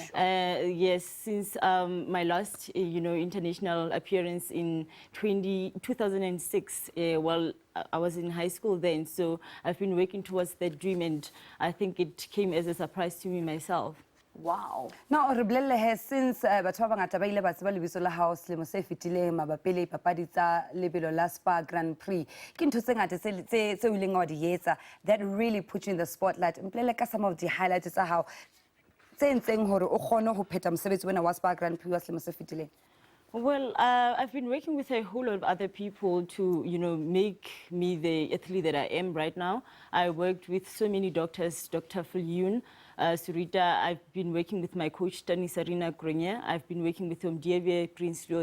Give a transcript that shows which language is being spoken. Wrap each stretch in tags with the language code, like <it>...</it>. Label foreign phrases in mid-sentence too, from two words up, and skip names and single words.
<en>Yes, since my last, international appearance in 2006. Well, I was in high school then, so I've been working towards that dream, and I think it came as a surprise to me myself. Wow. Now, since</en> <st>batho ba bangata ba ile ba tseba lebitso la hao selemo se fetileng mabapi le papadi tsa lebelo la Spar Grand Prix, ke ntho tse ngata tse o ileng wa di etsa</st> <en>that really put you in the spotlight.</en> <st>Mpolele ka</st> <en>some of the highlights</en> <st>tsa hao tse ntseng hore o kgone ho phetha mosebetsi wena wa Spar Grand Prix wa selemo se fetileng.</st> <en>Well, I've been working with a whole lot of other people to, make me the athlete that I am right now. I worked with so many doctors, Dr. Fulyun, Surita. I've been working with my coach, Sarina Cronje. I've been working with Prinsloo.</en>